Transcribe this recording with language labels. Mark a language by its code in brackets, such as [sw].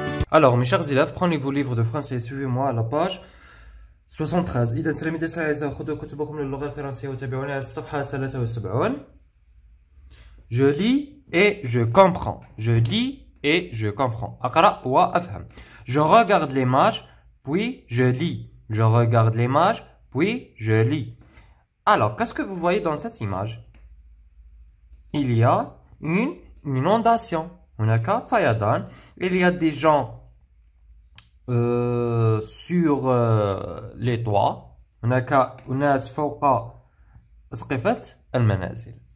[fr] Alors, mes chers élèves, prenez vos livres de français et suivez-moi à la page 73. [ar] إذا تلاميذ الساعة خذوا كتبكم للغة الفرنسية وتابعوني على الصفحة 73. [fr] Je lis et je comprends. Je lis et je comprends. [ar] أقرأ وأفهم. [fr] Je regarde l'image, puis je lis. Je regarde l'image, puis je lis. Alors, qu'est-ce que vous voyez dans cette image? Il y a une inondation. [ar] هناك فيضان. [fr] Il y a des gens sur les toits. [ar] هناك أناس فوق أسقفة المنازل.